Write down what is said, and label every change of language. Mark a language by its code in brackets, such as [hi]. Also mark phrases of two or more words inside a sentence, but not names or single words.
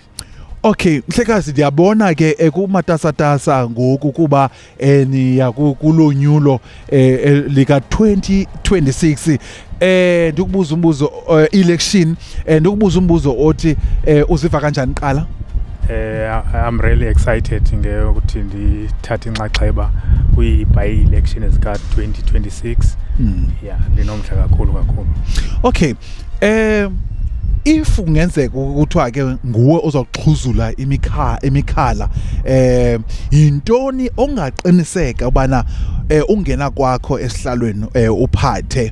[xh] Okay, mhlekazi ndiyabona ke kumatasatasa ngoku kuba niya kulonyulo lika 2026 ndikubuza umbuzo election ndikubuza umbuzo othi uziva kanjani qala? [en] I'm really excited [xh] ukuthi ndithathe inxaxheba kwi-by election ezika 2026. Yeah, linomdla kakhulu. Okay, if ungenzeka ukuthiwa ke nguwe ozoxhuzula imikhala yintoni ongaqiniseka ubana ungena kwakho esihlalweni uphathe